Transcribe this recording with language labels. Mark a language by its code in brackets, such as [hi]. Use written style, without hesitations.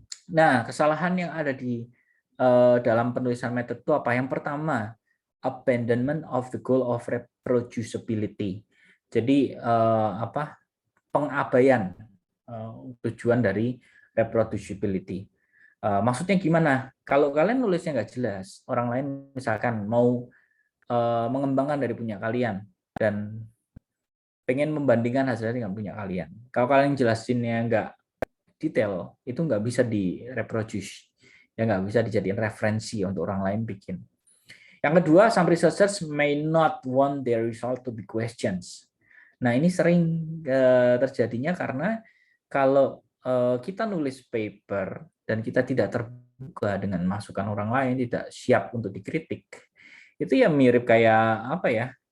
[id] Nah, kesalahan yang ada di dalam penulisan metode itu apa? Yang pertama, [en] abandonment of the goal of reproducibility. [id] Jadi pengabaian tujuan dari reproducibility. Maksudnya gimana? Kalau kalian nulisnya nggak jelas, orang lain misalkan mau mengembangkan dari punya kalian dan pengen membandingkan hasilnya dengan punya kalian. Kalau kalian jelasinnya nggak detail, itu nggak bisa direproduce, ya nggak bisa dijadikan referensi untuk orang lain bikin. Yang kedua, [en] some researchers may not want their result to be questions. [id] Nah, ini sering terjadinya karena kalau kita nulis paper dan kita tidak terbuka dengan masukan orang lain, tidak siap untuk dikritik, itu ya mirip kayak apa ya?